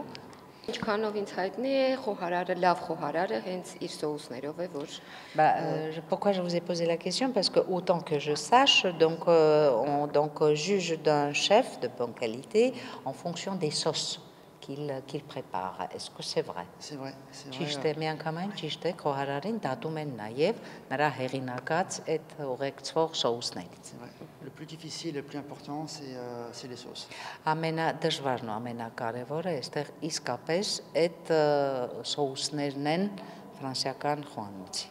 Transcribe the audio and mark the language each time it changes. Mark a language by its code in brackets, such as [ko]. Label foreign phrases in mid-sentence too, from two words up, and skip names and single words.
[hy] Ինչքանով ինձ հայտնի է, խոհարարը լավ խոհարարը հենց իր սոուսներով է, որ [fr] Pourquoi je vous ai posé la question? Parce que autant que je sache, donc on juge d'un chef de bonne qualité en fonction des sauces qu'il prépare. Est-ce que c'est vrai? C'est vrai, c'est vrai. [hy] Ճիշտ է, միանգամայն ճիշտ է, խոհարարին դատում են նաև նրա հեղինակած այդ ուղեկցող սոուսներից։ [fr] C'est vrai. Le plus difficile et le plus important, c'est les sauces. [hy] Ամենադժվարն ու ամենակարևորը այստեղ իսկապես այդ սոուսներն են ֆրանսիական խոհանոցի։